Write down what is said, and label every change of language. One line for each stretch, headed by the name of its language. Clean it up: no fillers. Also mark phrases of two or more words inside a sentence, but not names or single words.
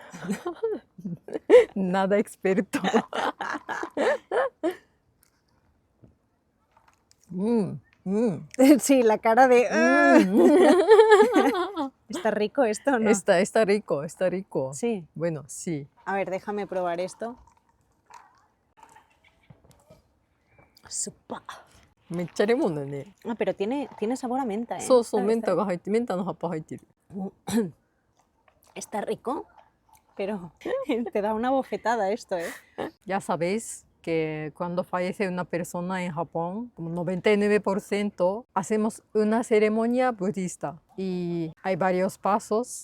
Spanish: Nada experto. Sí, la cara de... ¿Está rico esto o no? Está rico, está rico. Sí. Bueno, sí. A ver, déjame probar esto.
Japanese: Supa. めっちゃレモンだね。
Spanish: Ah, pero tiene sabor a menta, ¿eh?
Japanese: そうそう、
Spanish: Está-
Japanese: メンタが入って、メンタの葉っぱ入ってる。
Spanish: Está rico, pero te da una bofetada esto, ¿eh? Ya sabéis que cuando fallece una persona en Japón, como 99% hacemos una ceremonia budista y hay varios pasos.